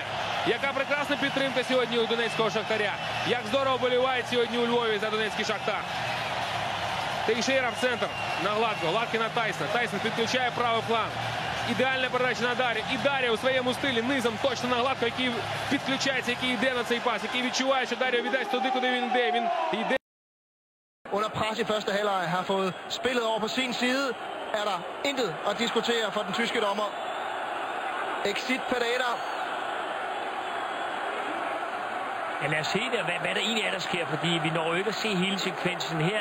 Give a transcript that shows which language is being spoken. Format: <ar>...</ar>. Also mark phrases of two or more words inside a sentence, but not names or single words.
<uk>Яка прекрасна підтримка сьогодні у донецького Шахтаря. Як здорово болівають сьогодні у Львові за донецький Шахтар. Тейшейра в центр на Гладкого. Гладкий на Тайсона. Тайсон підключає правий фланг. Ідеальна передача на Дарі. І Дарі у своєму стилі низом точно на Гладкого, який підключається, який йде на цей пас, який відчуває, що Дарі віддасть туди, куди він йде. Він йде.</uk> <da>Under pres i første halvleg har fået spillet over på sin side, er der intet at diskutere for den tyske dommer. Exit Pereira. Ja, lad os se det, hvad der egentlig er, der sker, fordi vi når jo ikke at se hele sekvensen her.</da>